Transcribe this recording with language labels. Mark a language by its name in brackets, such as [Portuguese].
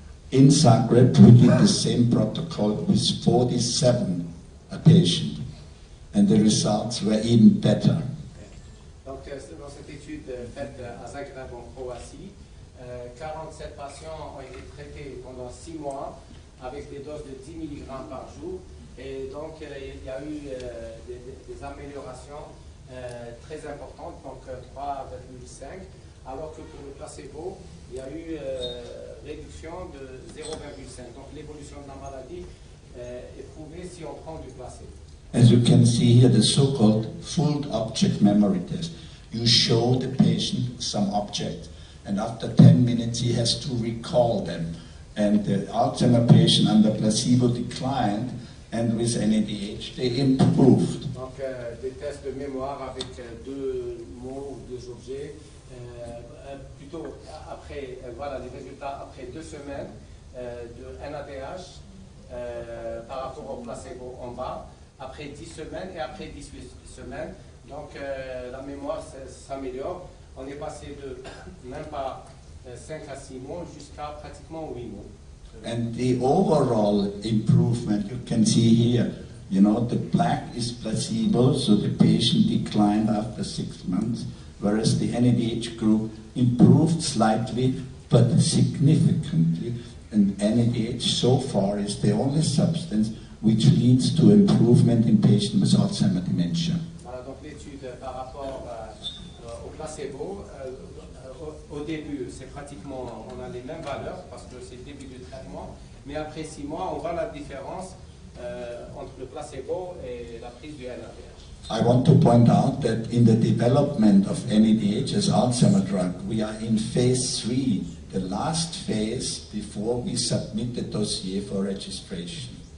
[English] In Zagreb, we did the same protocol with 47 patients, and the results were even better. [French] Donc, dans cette étude faite à Zagreb en Croatie, 47 patients ont été traités pendant 6 mois avec des doses de 10 mg par jour, et donc il y a eu des améliorations très importantes, donc 3,5, alors que pour le placebo, il y a eu réduction de 0,5. Donc l'évolution de la maladie est prouvée si on prend du placebo. [English] As you can see here, the so-called full object memory test. You show the patient some object, and after 10 minutes he has to recall them. And the Alzheimer patient under placebo declined, and with NADH they improved. [French] Donc des tests de mémoire avec 2 mots ou 2 objets, plutôt après, voilà les résultats après 2 semaines de NADH par rapport au placebo en bas, après 10 semaines et après 18 semaines. Donc la mémoire s'améliore. On est passé de même pas 5 à 6 mois jusqu'à pratiquement 8 mois. [English] And the overall improvement you can see here, you know, the black is placebo, so the patient declined after 6 months, whereas the NADH group improved slightly but significantly. And NADH so far is the only substance which leads to improvement in patients with Alzheimer's dementia. [French] Voilà, donc l'étude par rapport au placebo, au début, c'est pratiquement, on a les mêmes valeurs parce que c'est le début du traitement, mais après 6 mois, on voit la différence entre le placebo et la prise du NADH. [English] I want to point out that in the development of NADH as Alzheimer's drug, we are in phase 3, the last phase before we submit the dossier for registration.